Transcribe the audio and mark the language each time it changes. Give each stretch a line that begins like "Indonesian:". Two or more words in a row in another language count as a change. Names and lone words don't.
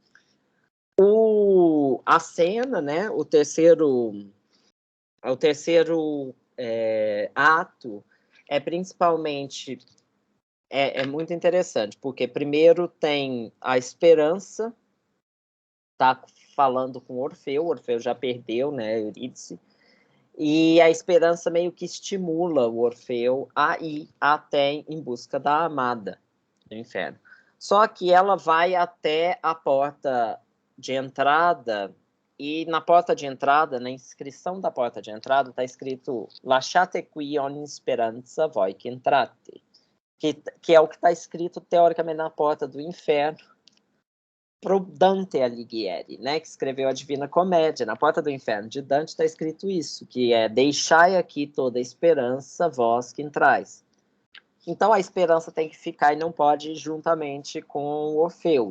Portuguese: A cena, né, o terceiro ato é principalmente muito interessante, porque primeiro tem a esperança, tá falando com Orfeu já perdeu, né, Eurídice, e a esperança meio que estimula o Orfeu a ir até em busca da amada do inferno. Só que ela vai até a porta de entrada, e na porta de entrada, na inscrição da porta de entrada, está escrito
Italian: Lasciate qui ogni speranza voi che entrate,
Portuguese: que é o que está escrito, teoricamente, na porta do inferno, para o Dante Alighieri, né, que escreveu a Divina Comédia. Na porta do inferno de Dante está escrito isso, que é deixai aqui toda a esperança, vós que entrais. Então a esperança tem que ficar e não pode ir juntamente com o Orfeu.